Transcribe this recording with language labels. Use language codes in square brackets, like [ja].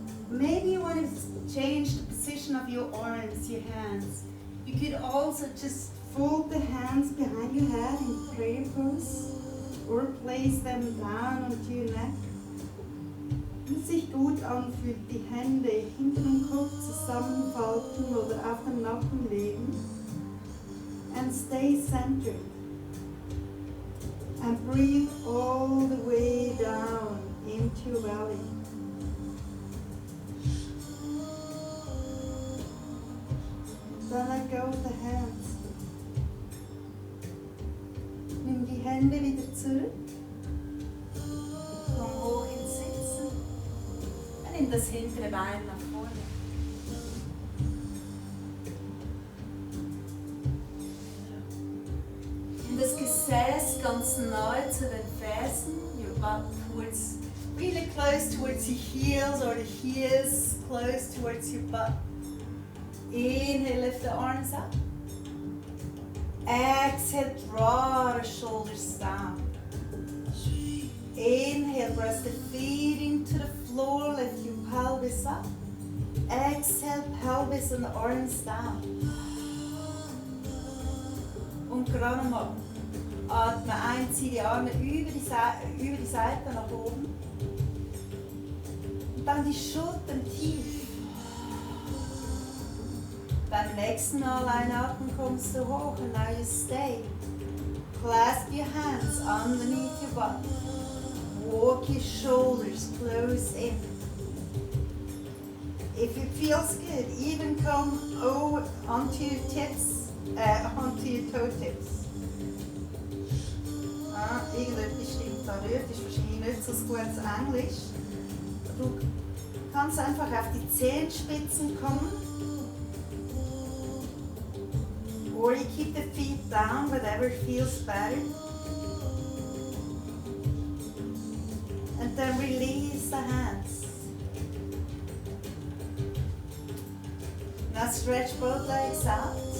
[en] Maybe you want to change the position of your arms, your hands. You could also just fold the hands behind your head in prayer pose or place them down onto your neck. [de] Wenn es sich gut anfühlt, die Hände hinter dem Kopf zusammenfalten oder auf den Nacken legen. [en] And stay centered. And breathe all the way down into your belly. Then let go of the hands. [de] Nimm die Hände wieder zurück. Komm hoch ins Sitzen. Und nimm das hintere Bein nach vorne. Nimm das Gesäß ganz nahe zu den Fersen. [en] Your butt towards, really close towards your heels, or the heels close towards your butt. Inhale, lift the arms up. Exhale, draw the shoulders down. Inhale, press the feet into the floor, lift your pelvis up. Exhale, pelvis and the arms down. [de] Und gerade nochmal. Atme ein, zieh die Arme über die Seite nach oben. Und dann die Schultern tief. Beim nächsten Mal einatmen kommst du hoch [en] and now you stay. Clasp your hands underneath your butt. Walk your shoulders close in. If it feels good, even come over onto your tips, onto your toe tips. [de] Irgendetwas stimmt da nicht, ist wahrscheinlich nicht so gutes Englisch. Du kannst einfach auf die Zehenspitzen kommen. [en] Or you keep the feet down, whatever feels better. And then release the hands. Now stretch both legs out.